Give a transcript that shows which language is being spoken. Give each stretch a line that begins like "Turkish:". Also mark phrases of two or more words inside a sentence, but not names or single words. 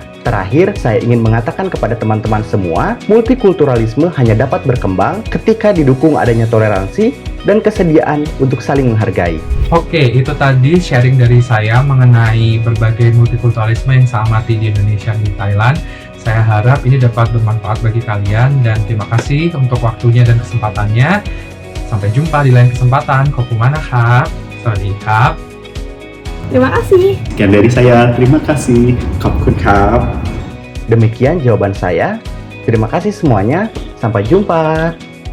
Indonesian: Terakhir, saya ingin mengatakan kepada teman-teman semua, multikulturalisme hanya dapat berkembang ketika didukung adanya toleransi dan kesediaan untuk saling menghargai. Oke, itu tadi sharing dari saya mengenai berbagai multikulturalisme yang saya amati di Indonesia dan di Thailand. Saya harap ini dapat bermanfaat bagi kalian dan terima kasih untuk waktunya dan kesempatannya. Sampai jumpa di lain kesempatan.
Thai: Kokumana Kap. สวัสดีครับ
Indonesian: Terima kasih. Sekian dari saya, terima kasih.
Thai: ขอบ ครับ.
Indonesian: Demikian jawaban saya. Terima kasih semuanya. Sampai jumpa.